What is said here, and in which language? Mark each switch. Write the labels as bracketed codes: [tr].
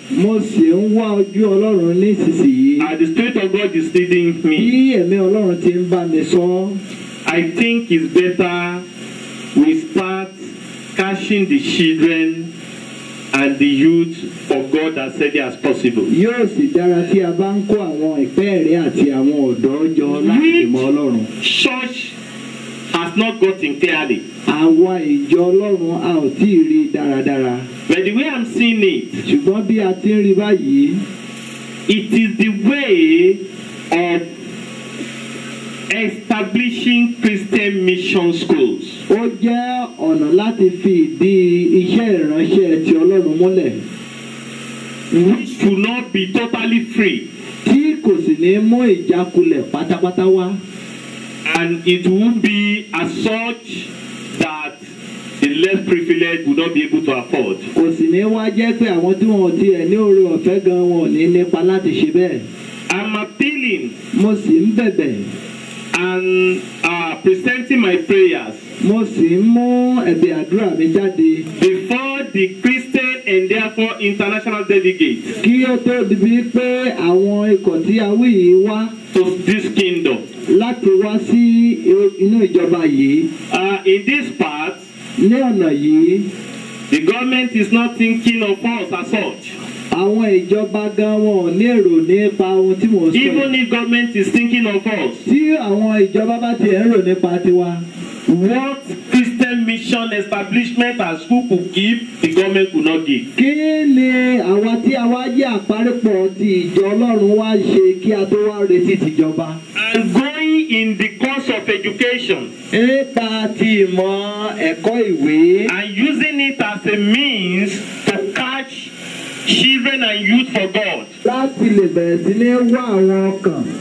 [yo] Mo sì ń wá ojú Ọlọ́run nísinsìnyí. [en] and the Spirit of God is leading [yo] Bí [en] me, [yo] ẹ̀mí Ọlọ́run ti ń bá mi sọ, [en] I think it's better we start catching the children and the youth for God as early as possible. [yo] yóò sì dára tí a bá ń kó àwọn ìpẹ́ẹ̀rẹ́ àti àwọn ọ̀dọ́ jọ láti lè mọ Ọlọ́run. [en] Church has not gotten clearly. [yo] Àwa ìjọ Ọlọ́run a ò tí ì rí dáradára. [en] But the way I'm seeing it, [yo] Ṣùgbọ́n bí a ti ń rí báyìí, [en] it is the way of establishing Christian mission schools, [yo] ó jẹ́ ọ̀nà láti fi ìdí iṣẹ́ ìránṣẹ́ ti Ọlọ́run múlẹ̀ [en] which should not be totally free, [yo] tí kò sì ní mú ìjákulẹ̀ pátápátá wá. [en] and it won't be as such that the less privileged will not be able to afford. [yo] Kò sì ní wá jẹ́ pé àwọn tí wọn ò tiẹ̀ ní oore ọ̀fẹ́ gan wọn ò ní nípa láti ṣe bẹ́ẹ̀. [en] I'm appealing [yo] Mo sì ń bẹ̀bẹ̀, [en] and presenting my prayers [yo] mo sì ń mú ẹ̀bẹ̀ àdúrà mi jáde [en] before the Christian and therefore international delegates [yo] kí ó tó di bíi pé àwọn ikọ̀ tí a wí yìí wá [en] to this kingdom. [yo] láti wá sí inú ìjọba yìí. [en] In this part, [yo] ní ọ̀nà yìí. [en] the government is not thinking of us as such. [yo] Àwọn ìjọba gan wọn ò ní èrò nípa ohun tí mò ń sọ. [en] Even if government is thinking of us. [yo] Tí àwọn ìjọba bá tiẹ̀ ń rò nípa tiwa. [en] What Christian mission establishment and school could give, the government could not give. [yo] Kí ni àwa tí a wá jẹ́ àpárẹ́pọ̀ ti ìjọ Ọlọ́run wá ṣe kí a tó wá retí tìjọba? [en] And going in the course of education. [yo] Nípa ti ìmọ̀ ẹ̀kọ́ ìwé. [en] And using it as a means to catch children and youth for God. [yo] Láti lè bẹ̀rẹ̀ sí ní wá àwọn ọkàn.